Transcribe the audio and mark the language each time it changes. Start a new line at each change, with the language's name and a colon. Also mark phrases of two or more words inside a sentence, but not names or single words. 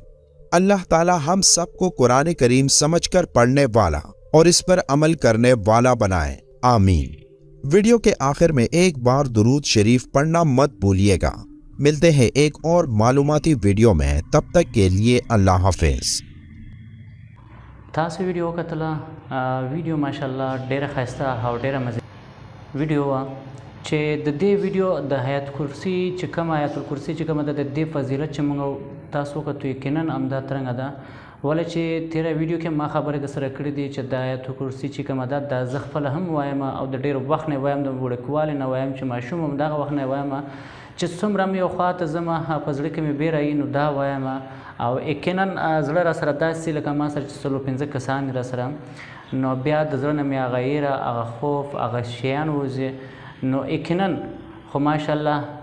Urdu: اللہ تعالی ہم سب کو قرآن کریم سمجھ کر پڑھنے والا اور اس پر عمل کرنے والا بنائے، آمین۔ ویڈیو کے آخر میں ایک بار درود شریف پڑھنا مت بھولیے گا۔ ملتے ہیں ایک اور معلوماتی ویڈیو میں، تب تک کے لیے اللہ حافظ۔
Pashto: تاسو ویډیو وکتله. ویډیو ماشاءالله ډېره ښایسته او ډېره مزه ویډیو وه چې د دې ویډیو د آیت کرسي چې کومه آیت الکرسي چې کومه ده د دې فضیلت چې موږ تاسو وکتو یقینا همدا ترنګه ده. ولې چې تیره ویډیو کې ما خبرې در سره کړې دي چې د آیت کرسي چې کومه ده دا زه خپله هم وایم او د ډېر وخت نه وایم، د وړوکوالي نه وایم چې ماشوم هم دغه وخت نه وایم چې څومره مې یو خوا ته ځم په زړه کې مې بیره وي نو دا وایم او یقینا زړه را سره داسې لکه ما سره چې 4-5 کسان را سره نو بیا د زړه نه مې هغه ایره هغه خوف هغه شیان وځي نو یقینا خو ماشاءالله